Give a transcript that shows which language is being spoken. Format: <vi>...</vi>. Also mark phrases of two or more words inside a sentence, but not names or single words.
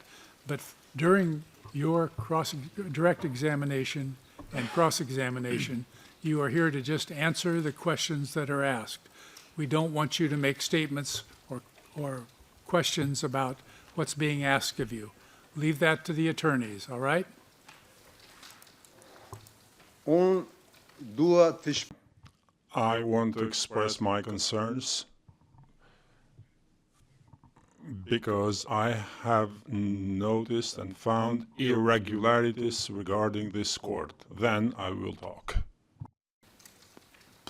<en>But during your direct examination and cross-examination, you are here to just answer the questions that are asked. We don't want you to make statements or questions about what's being asked of you. Leave that to the attorneys, all right?</en> <sq>unë dua të</sq> <en>I want to express my concerns because I have noticed and found irregularities regarding this court. Then I will talk.</en>